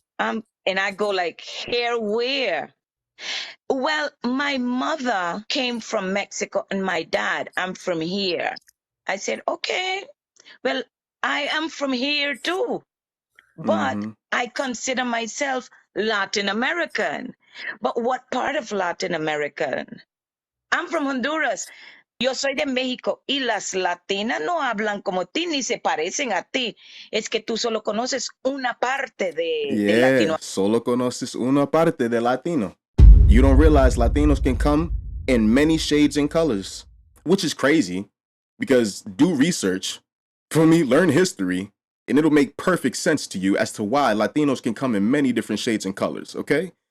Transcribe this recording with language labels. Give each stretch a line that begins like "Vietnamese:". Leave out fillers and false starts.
English: And I go like, here where? Well, my mother came from Mexico and my dad, I'm from here. I said, okay, well, I am from here too. But I consider myself Latin American. But what part of Latin American? I'm from Honduras.
Spanish: Yo soy de México y las latinas no hablan como ti ni se parecen a ti. Es que tú solo conoces una parte de latino. Solo conoces una parte de latino.
English: You don't realize Latinos can come in many shades and colors, which is crazy because do research, for me, learn history, and it'll make perfect sense to you as to why Latinos can come in many different shades and colors, okay?